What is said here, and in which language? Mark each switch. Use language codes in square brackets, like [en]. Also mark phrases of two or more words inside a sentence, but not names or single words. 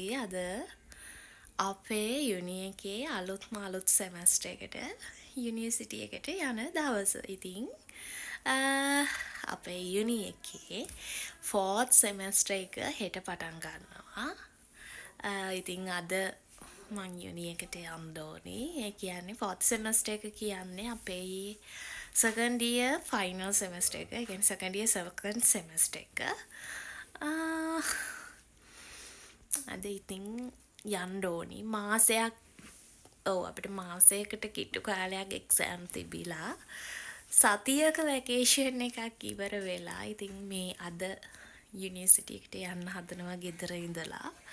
[si] අද අපේ යුනි එකේ අලුත් සෙමස්ටර් එකට යුනිවර්සිටි එකට යන දවස. ඉතින් අපේ යුනි එකේ [en] 4th semester [si] එක හෙට පටන් ගන්නවා. ඉතින් අද මං යුනි එකට යන්න ඕනේ. ඒ කියන්නේ [en] 4th semester [si] එක කියන්නේ අපේ [en] second year final semester [si] එක. ඒ කියන්නේ [en] second year second semester [si] එක. අද ඉතින් යන්න ඕනි මාසයක්. ඔව් අපිට මාසයකට කිට්ටු කාලයක් එක්සෑම් තිබිලා සතියක වැකේෂන් එකක් ඉවර වෙලා. ඉතින් මේ අද යුනිවර්සිටි එකට යන්න හදනවා ගෙදර ඉඳලා.